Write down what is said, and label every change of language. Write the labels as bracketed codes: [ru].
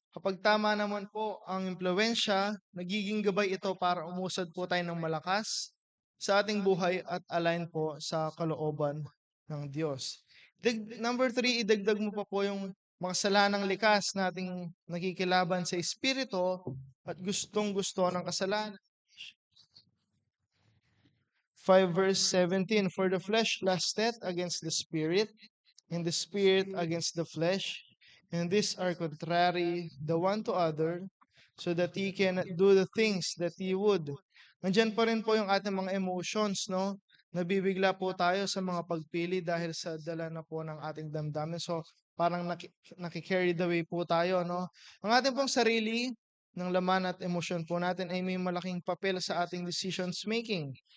[tl] Kapag tama naman po ang impluensya, nagiging gabay ito para umusad po tayo ng malakas sa ating buhay at align po sa kalooban ng Diyos. Number three, idagdag mo pa po yung mga salanang likas nating nakikilaban sa espiritu at gustong-gusto ng kasalanan. [en] 5 verse 17, for the flesh lusteth against the spirit, and the spirit against the flesh, and these are contrary the one to other, so that ye cannot do the things that ye would. [tl] Nandyan pa rin po yung ating mga emotions, no? Nabibigla po tayo sa mga pagpili dahil sa dala na po ng ating damdamin. So, parang naki-carry the way po tayo, no? Ang ating pong sarili, ng laman at emosyon po natin ay may malaking papel sa ating decisions making.